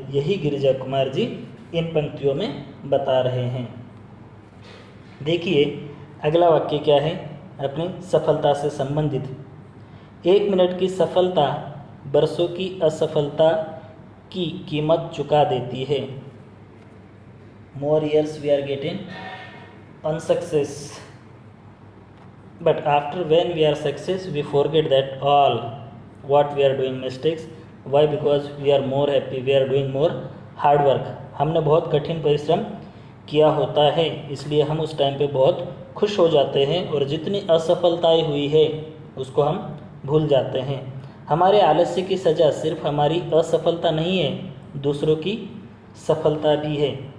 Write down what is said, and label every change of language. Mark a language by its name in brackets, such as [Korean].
[Hindi] यही गिरिजा कुमार जी इन पंक्तियों में बता रहे हैं। देखिए अगला वाक्य क्या है, अपनी सफलता से संबंधित। 1 मिनट की सफलता बरसों की असफलता की कीमत चुका देती है। [English] More years we are getting unsuccess, but after when we are success we forget that all what we are doing mistakes. Why? Because we are more happy, we are doing more hard work। [Hindi] हमने बहुत कठिन परिश्रम किया होता है, इसलिए हम उस टाइम पे बहुत खुश हो जाते हैं और जितनी असफलताएं हुई है उसको हम भूल जाते हैं। हमारे आलस्य की सज़ा सिर्फ हमारी असफलता नहीं है, दूसरों की सफलता भी है।